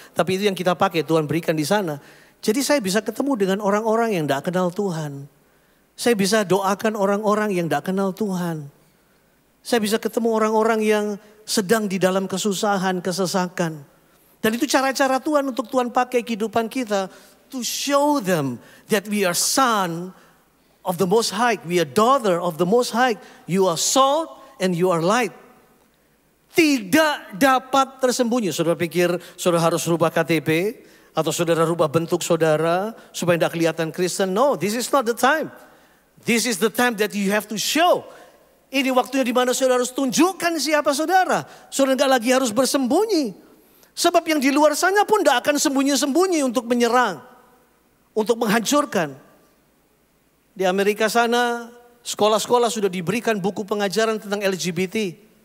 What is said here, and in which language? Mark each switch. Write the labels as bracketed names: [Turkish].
[Indonesian] Tapi itu yang kita pakai, Tuhan berikan di sana. Jadi saya bisa ketemu dengan orang-orang yang tidak kenal Tuhan. Saya bisa doakan orang-orang yang tidak kenal Tuhan. Saya bisa ketemu orang-orang yang sedang di dalam kesusahan, kesesakan. Dan itu cara-cara Tuhan untuk Tuhan pakai kehidupan kita. [English] To show them that we are son of the Most High. We are daughter of the Most High. You are salt and you are light. [Indonesian] Tidak dapat tersembunyi. Saudara pikir saudara harus rubah KTP. Atau saudara rubah bentuk saudara supaya tidak kelihatan Kristen. [English] No, this is not the time. This is the time that you have to show. [Indonesian] Ini waktunya di mana saudara harus tunjukkan siapa saudara. Saudara nggak lagi harus bersembunyi. Sebab yang di luar sana pun tidak akan sembunyi-sembunyi untuk menyerang. Untuk menghancurkan. Di Amerika sana, sekolah-sekolah sudah diberikan buku pengajaran tentang LGBT.